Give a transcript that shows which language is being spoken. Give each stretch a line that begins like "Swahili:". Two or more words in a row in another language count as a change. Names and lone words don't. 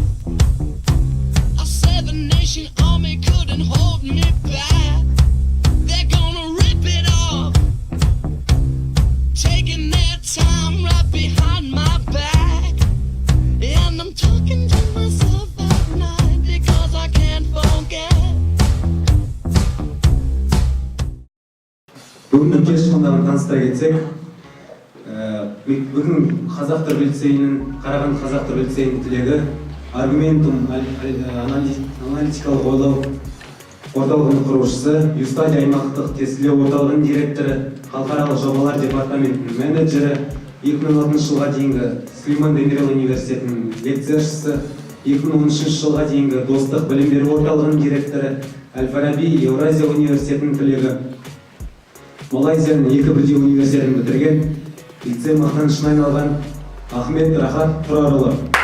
English: A seven-nation army couldn't hold me back. They're gonna rip it off, taking their time right behind my back. And I'm talking to myself at night because I can't forget.
Kazakh: Бүгінгі кеш қонағын таныстыра кетсек, бүгін Қазақ Түрік лицейінің, Қарағанды Қазақ Түрік лицейінің түлегі Аргументум аналитикалық ойлау орталығының құрушысы, Юстадия аймақтық тестілеу орталығының директоры, халықаралық жобалар департаментінің менеджері, 2006 жылға дейінгі Сүлейман Демирел университетінің лекцияшысы, 2013 жылға дейінгі Достық білім беру орталығының директоры, Әл-Фараби Еуразия университетінің түлегі, Малайзияның 2 бірдей университетін бітірген, лицей мақтанышына айналған Ахмед Рахат Тұрарұлы.